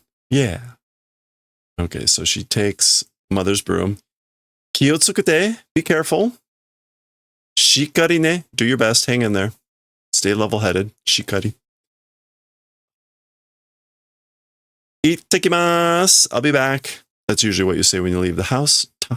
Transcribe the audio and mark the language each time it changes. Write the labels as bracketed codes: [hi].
[en] Yeah. Okay, so she takes mother's broom. [ja] 気をつけて, [en] be careful. [ja] しっかりね, [en] do your best, hang in there. Stay level-headed, [ja] しっかり. 行ってきます. [en] I'll be back. That's usually what you say when you leave the house.